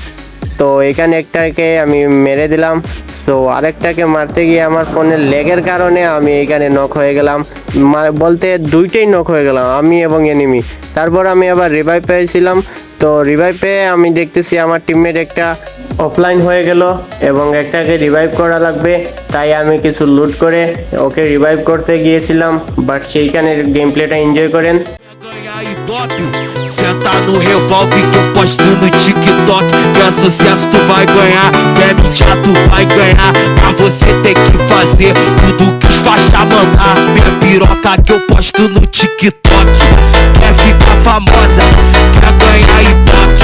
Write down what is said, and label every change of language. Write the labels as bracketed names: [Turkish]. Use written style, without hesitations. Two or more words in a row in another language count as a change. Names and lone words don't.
[Bangla] তো এখানে একটাকে আমি মেরে দিলাম, তো আরেকটাকে মারতে গিয়ে আমার ফোনের ল্যাগের কারণে আমি এখানে নক হয়ে গেলাম, বলতে দুইটাই নক হয়ে গেলাম, আমি এবং এনিমি। তারপর আমি আবার রিভাইভ পেয়েছিলাম, তো রিভাইভ পেয়ে আমি দেখতেছি আমার টিমমেট একটা অফলাইন হয়ে গেল এবং একটাকে রিভাইভ করা লাগবে, তাই আমি কিছু লুট করে ওকে রিভাইভ করতে গিয়েছিলাম। বাট সেইখানে [English] game playটা enjoy [Bangla] করেন। [Portuguese] Ganhar Ibope, senta no revólver que eu posto no TikTok. Que é sucesso tu vai ganhar, que é mídia tu vai ganhar. Pra você ter que fazer tudo que os faixa mandar. Minha piroca que eu posto no TikTok. Quer ficar famosa, quer ganhar Ibope.